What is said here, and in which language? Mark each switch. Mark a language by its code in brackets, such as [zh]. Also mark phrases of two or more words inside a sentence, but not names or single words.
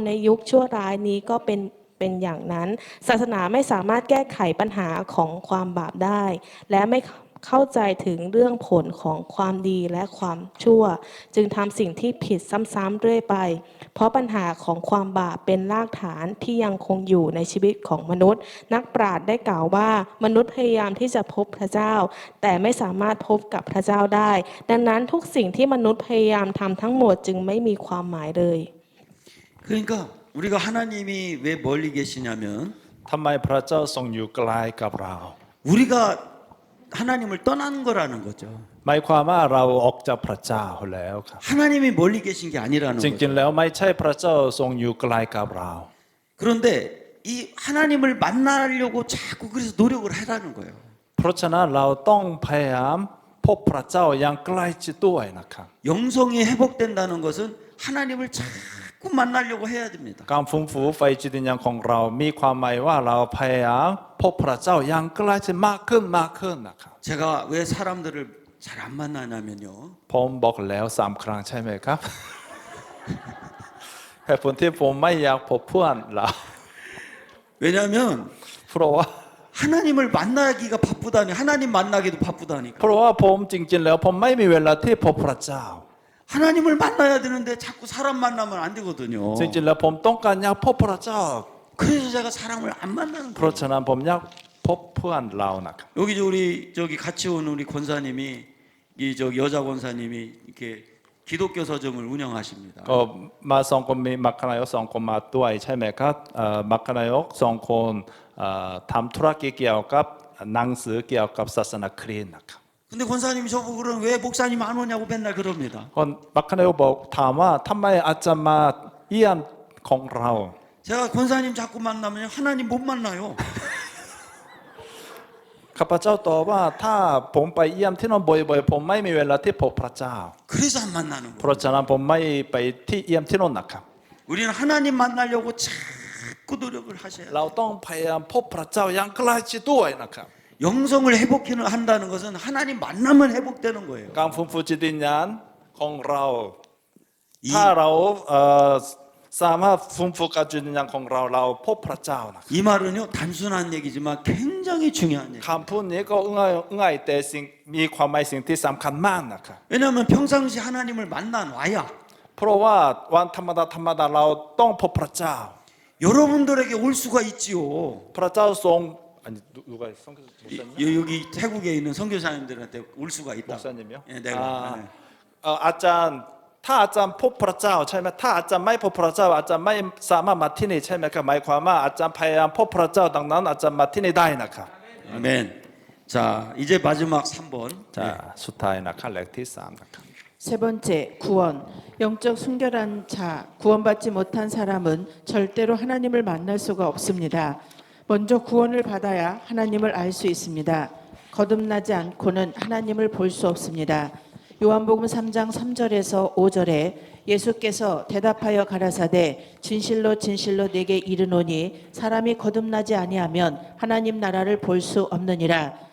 [th] ในยุคชั่วร้ายนี้ก็เป็นอย่างนั้น ศาสนาไม่สามารถแก้ไขปัญหาของความบาปได้ และไม่เข้าใจถึงเรื่องผลของความดีและความชั่ว จึงทำสิ่งที่ผิดซ้ำๆเรื่อยไป เพราะปัญหาของความบาปเป็นรากฐานที่ยังคงอยู่ในชีวิตของมนุษย์ นักปราชญ์ได้กล่าวว่ามนุษย์พยายามที่จะพบพระเจ้า แต่ไม่สามารถพบกับพระเจ้าได้ ดังนั้นทุกสิ่งที่มนุษย์พยายามทำทั้งหมดจึงไม่มีความหมายเลย [ko] 그러니까 우리가 하나님이 왜 멀리 계시냐면 [th] ทำไมพระเจ้าทรงอยู่ไกลกับเรา [ko] 우리가 하나님을 떠난 거라는 거죠. [th] หมายความว่าเราออกจากพระเจ้าแล้วครับ [ko] 하나님이 멀리 계신 게 아니라는 [th] จริง [ko] 거죠. [th] ๆแล้วไม่ใช่พระเจ้าทรงอยู่ไกลกับเรา [ko] 그런데 이 하나님을 만나려고 자꾸 그래서 노력을 하라는 거예요. [th] เพราะฉะนั้นเราต้องพยายามพบพระเจ้าอย่างใกล้ชิดด้วยนะครับ [ko] 영성이 회복된다는 것은 하나님을 자꾸 만나려고 해야 됩니다. [th] การฟื้นฟูไฟจิตวิญญาณของเรามีความหมายว่าเราพยายามพบพระเจ้าอย่างใกล้ชิดมากขึ้นนะครับ [ko] 제가 왜 사람들을 잘 안 만나냐면요. [th] ผมบอกแล้ว3 ครั้งใช่ไหมครับ เหตุผลที่ผมไม่อยากพบเพื่อนเรา [ko] 왜냐하면 [th] เพราะว่า [ko] 하나님을 만나기가 바쁘다니 하나님 만나기도 바쁘다니까. [th] เพราะว่าผมจริงๆแล้วผมไม่มีเวลาที่พบพระเจ้า [ko] 하나님을 만나야 되는데 자꾸 사람 만나면 안 되거든요. [th] จริงๆแล้วผมต้องการอยากพบพระเจ้า [ko] 그래서 제가 사람을 안 만나는 [th] เพราะ [ko] 거예요. [th] ฉะนั้นผมอยากพบเพื่อนเรานะครับ [ko] 여기 우리 저기 같이 온 우리 권사님이 이 저기 여자 권사님이 이렇게 기독교 서점을 운영하십니다. [th] ก็มาสองคนมีมัคคณายก2 คนมาด้วยใช่ไหมครับมัคคณายก2 คนทำธุรกิจเกี่ยวกับหนังสือเกี่ยวกับศาสนาคริสต์นะครับ [ko] 근데 권사님이 저보고 그러면 왜 목사님 안 오냐고 맨날 그럽니다. [th] คนมัคคณายกบอกถามว่าทำไมอาจจะมาเยี่ยมของเรา [ko] 제가 권사님 자꾸 만나면 하나님 못 만나요. [th] ข้าพเจ้าตอบว่าถ้าผมไปเยี่ยมที่นั่นบ่อยๆผมไม่มีเวลาที่พบพระเจ้า [ko] 그래서 안 만나는 [th] เพ [ko] 거예요. [th] ราะฉะนั้นผมไม่ไปที่เยี่ยมที่นั่นนะครับ [ko] 우리는 하나님 만나려고 자꾸 노력을 하셔야 돼요. [th] เราต้องพยายามพบพระเจ้าอย่างใกล้ชิดด้วยนะครับ [ko] 영성을 회복한다는 것은 하나님 만나면 회복되는 거예요. [th] การฟื้นฟูจิตวิญญาณของเรา [ko] 이 [th] ถ้าเราสามารถฟื้นฟูกับจิตวิญญาณของเราเราพบพระเจ้านะครับ [ko] 이 말은요 단순한 얘기지만 굉장히 중요한 얘기. [th] คำพูดนี้ก็ง่ายแต่สิ่งมีความหมายสิ่งที่สำคัญมากนะครับ [ko] 왜냐하면 평상시 하나님을 만나 놔야 [th] เพราะว่าวันธรรมดาเราต้องพบพระเจ้า [ko] 여러분들에게 올 수가 있지요. [th] พระเจ้าทรงอันนี้ 누가 [ko] 여기 태국에 있는 선교사님들한테 올 수가 있다. 목사님이요? 예, 내가. 네. [th] อาจารย์ถ้าอาจารย์พบพระเจ้าใช่ไหมถ้าอาจารย์ไม่พบพระเจ้าอาจารย์ไม่สามารถมาที่นี่ใช่ไหมครับหมายความว่าอาจารย์พยายามพบพระเจ้าดังนั้นอาจารย์มาที่นี่ได้นะครับ [ko] 아멘. 자, 이제 마지막 3번. [th] จะสุดท้ายนะขั้นแรกที่3นะครับ [ko] 세 번째, 구원. 영적 순결한 자, 구원받지 못한 사람은 절대로 하나님을 만날 수가 없습니다. 먼저 구원을 받아야 하나님을 알 수 있습니다. 거듭나지 않고는 하나님을 볼 수 없습니다. 요한복음 3장 3절에서 5절에 예수께서 대답하여 가라사대 진실로 진실로 내게 이르노니 사람이 거듭나지 아니하면 하나님 나라를 볼 수 없느니라.